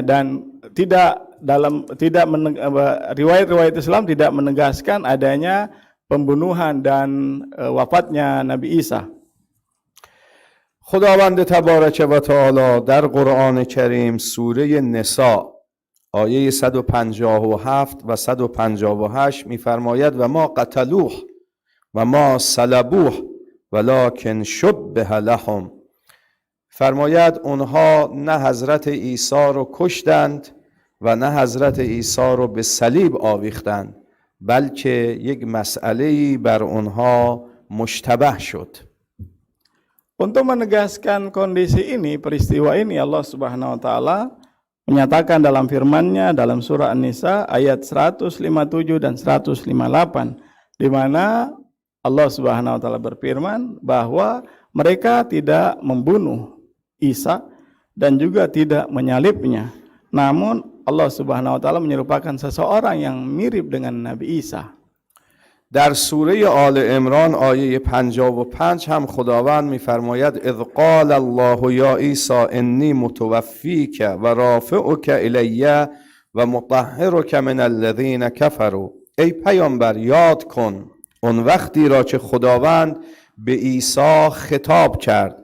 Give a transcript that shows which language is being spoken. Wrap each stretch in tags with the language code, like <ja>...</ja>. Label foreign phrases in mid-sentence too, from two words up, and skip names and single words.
<id>Dan riwayat-riwayat Islam tidak menegaskan adanya pembunuhan dan wafatnya Nabi Isa.</id> <fa>خداوند تبارک و تعالی در قرآن کریم سوره نساء آیه 157 و 158 می‌فرماید</fa> <ar>و ما قتلوه و ما صلبوه ولکن شبه لهم.</ar> <fa>فرماید اونها نه حضرت عیسی رو کشتند و نه حضرت عیسی رو به صلیب آویختند، بلکه یک مسئله‌ای بر اونها مشتبه شد.</fa> <id>Untuk menegaskan kondisi ini, peristiwa ini, Allah</id> <ar>سبحانه وتعالى</ar> <id>menyatakan dalam firman-Nya dalam surah An-Nisa ayat 157 dan 158, di mana Allah</id> <ar>سبحانه وتعالى</ar> <id>berfirman bahwa mereka tidak membunuh Isa dan juga tidak menyalibnya. Namun Allah</id> <ar>سبحانه وتعالى</ar> <id>menyerupakan seseorang yang mirip dengan Nabi Isa.</id> <fa>در سوره آل عمران آیه 55 هم خداوند می‌فرماید</fa> <ar>اذ قال الله یا عیسی انی متوفیک و رافعک الی و مطهرک من الذین کفروا.</ar> <fa>ای پیامبر یاد کن اون وقتی را که خداوند به عیسی خطاب کرد.</fa>